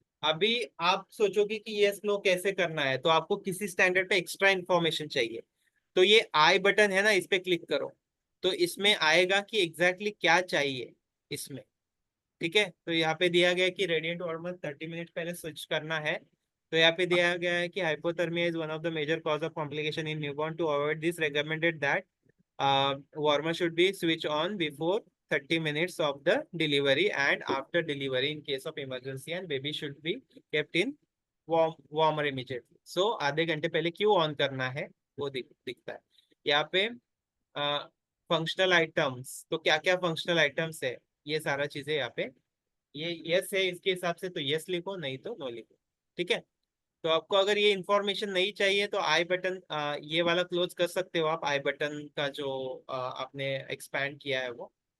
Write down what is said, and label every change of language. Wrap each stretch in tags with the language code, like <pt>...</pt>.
<hi>अभी आप सोचोगे कि ये फ्लो कैसे करना है, तो आपको किसी स्टैंडर्ड पे एक्स्ट्रा इन्फॉर्मेशन चाहिए, तो ये आई बटन है ना, इस पे क्लिक करो, तो इसमें आएगा कि एग्जैक्टली क्या चाहिए इसमें। ठीक है, तो यहाँ पे दिया गया है कि रेडिएंट वार्मर 30 मिनट पहले स्विच करना है। तो यहाँ पे दिया गया है कि</hi> <en>Hypothermia is one of the major cause of complication in newborn. To avoid this recommended that warmer should be switched on before 30 minutes of the delivery and after delivery in case of emergency, and baby should be kept in warmer immediately.</en> <hi>So आधे घंटे पहले क्यों on करना है वो दिखता है यहाँ पे। फंक्शनल आइटम्स, तो क्या क्या फंक्शनल आइटम्स है ये सारा चीजें यहाँ पे, ये यस है इसके हिसाब से, तो यस लिखो, नहीं तो नो लिखो। ठीक है, तो आपको अगर ये इंफॉर्मेशन नहीं चाहिए तो आई बटन ये वाला क्लोज कर सकते हो आप, आई बटन का जो आपने एक्सपैंड किया है वो।</hi>